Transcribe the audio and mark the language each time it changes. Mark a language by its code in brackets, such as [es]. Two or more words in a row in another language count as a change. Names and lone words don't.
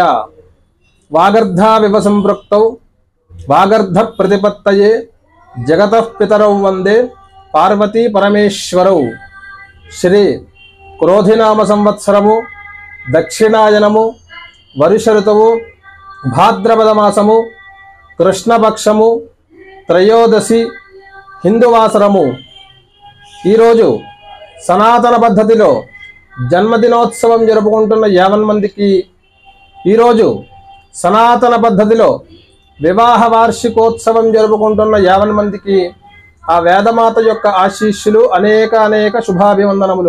[sa] वागर्धाविव संपृक्तौ वागर्धप्रतिपत्तये जगतः पितरौ वन्दे पार्वती परमेश्वरौ। [te] శ్రీ క్రోధినామ సంవత్సరము దక్షిణాయనము వర్ష ఋతువు భాద్రపద మాసము కృష్ణపక్షము త్రయోదశి హిందువాసరము। ఈ రోజు సనాతన పద్ధతిలో జన్మదినోత్సవం జరుపుకుంటున్న 50 మందికి, ఈ రోజు సనాతన పద్ధతిలో వివాహ వార్షికోత్సవం జరుపుకుంటున్న 50 మందికి ఆ వేదమాత యొక్క ఆశీస్సులు, అనేక శుభాభివందనములు.